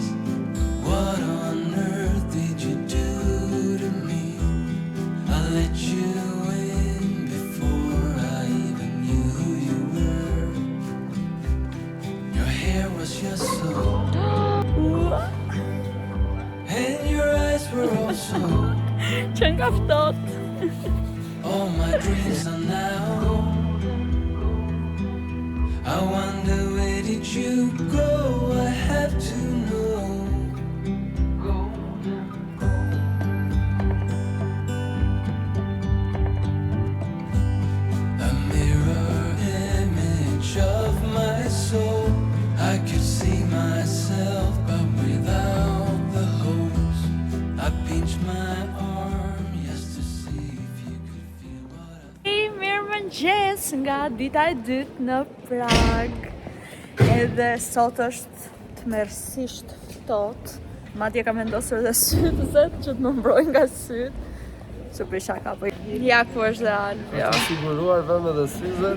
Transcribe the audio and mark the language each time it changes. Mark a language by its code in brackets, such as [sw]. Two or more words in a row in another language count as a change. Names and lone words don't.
[en] What on earth did you do to me? I let you in before I even knew who you were. Your hair was just so, and your eyes were also. [sq] Që nga ftoht. [en] All my dreams are now. I wonder where did you go? I have to know. A mirror image of my soul. I could see myself, but without the hopes. I pinched my arm just to see if you could feel what I [sq] Mirëmëngjes nga dita e dytë në Prag. Edhe sot është tmerrsisht ftohtë. Madje kam vendosur dhe sytëzet që të më mbrojnë nga sytë. Që për shaka, po ja ku është dhe Alvio. Siguruar vëmë edhe syzet.